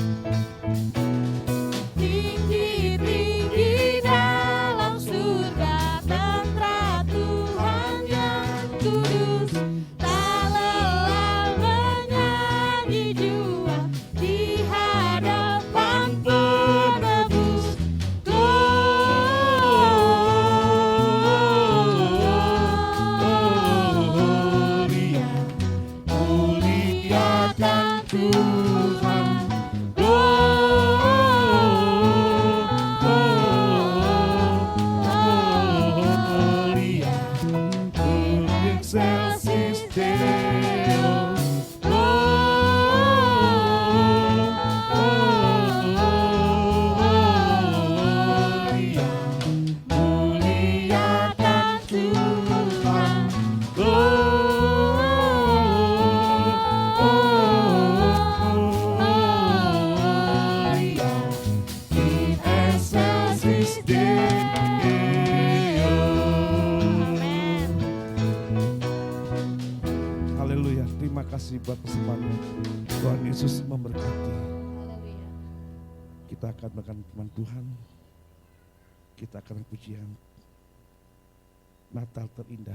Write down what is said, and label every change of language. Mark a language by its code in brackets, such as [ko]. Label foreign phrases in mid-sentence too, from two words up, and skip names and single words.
[id] tinggi-tinggi dalam surga, tentra Tuhan yang kudus, tak lelah menyanyi jua di hadapan penebus. Gloria, muliakan Tuhan. [la] Gloria, in excelsis Deo. [id] Gloria, muliakan Tuhan. [la] Gloria, in excelsis Deo. [id] Amen. Haleluya. Terima kasih buat persembahannya. Tuhan Yesus memberkati. Haleluya. Kita akan makan firman Tuhan. Kita akan pujian Natal terindah.